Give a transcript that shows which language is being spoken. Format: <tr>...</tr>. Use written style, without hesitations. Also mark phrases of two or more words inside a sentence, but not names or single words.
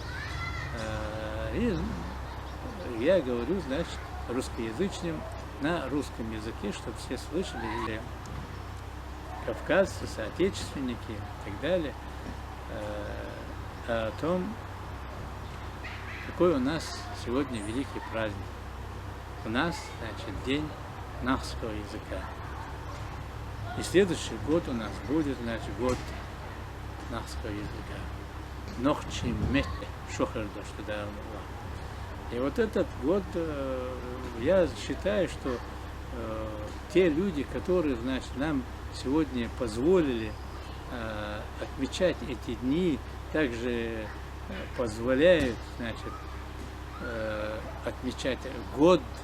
<ru>И я говорю, значит, русскоязычным на русском языке, чтобы все слышали, кавказцы, соотечественники и так далее, о том, какой у нас сегодня великий праздник. У нас, значит, день нахского языка. И следующий год у нас будет, значит, год нахского языка.</ru> <ce>Нохчи мете шохердо,</ce> <ru>что да. И вот этот год, я считаю, что те люди, которые, значит, нам сегодня позволили отмечать эти дни, также позволяют, значит, отмечать год.</ru>